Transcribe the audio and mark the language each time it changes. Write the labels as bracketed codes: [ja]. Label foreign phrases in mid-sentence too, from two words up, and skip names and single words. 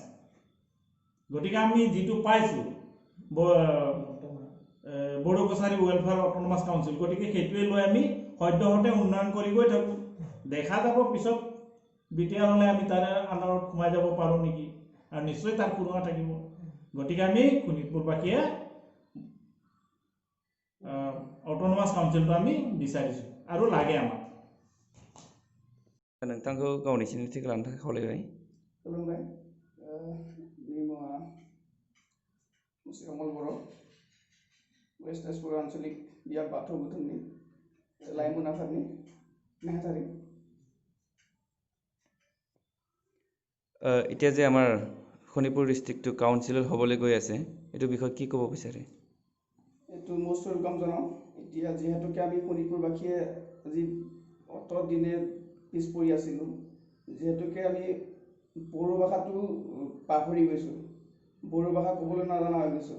[as] গতিকে আমি যিটো পাইছোঁ বড়ো কছাৰী ৱেলফেয়াৰ অট'নমাছ কাউন্সিল, গতিকে সেইটোৱে লৈ আমি সদ্যহতে উন্নয়ন কৰি গৈ থাকোঁ। দেখা যাব পিছত BTR হ'লে আমি তাৰে আণ্ডাৰত সোমাই যাব পাৰোঁ নেকি, আৰু নিশ্চয় তাৰ সুৰুঙা থাকিব। গতিকে আমি শোণিতপুৰবাসীয়ে অট'নমাছ কাউন্সিলটো আমি বিচাৰিছোঁ আৰু লাগে আমাক। [brx] नोंथांखौ गावनि सिनायथिखौ लानो थाखाय खावलायबाय। खुलुमबाय। आंनि मुङा मुस्रि कमल बर', वेस्ट तेजपुर आन्चलिक बियाब बाथौ गोथौनि लाइमोन आफादनि नेहाथारि। [as] এতিয়া যে আমাৰ শোণিতপুৰ ডিষ্ট্ৰিক্টটো কাউন্সিলৰ হ'বলৈ গৈ আছে, এইটো বিষয়ে কি ক'ব বিচাৰে? এইটো [en] most welcome [as] জনাওঁ। এতিয়া যিহেতুকে আমি শোণিতপুৰবাসীয়ে আজি অত দিনে পিছ পৰি আছিলোঁ, যিহেতুকে আমি বড়ো ভাষাটো পাহৰি গৈছোঁ, বড়ো ভাষা ক'বলৈ নাজনা হৈ গৈছোঁ।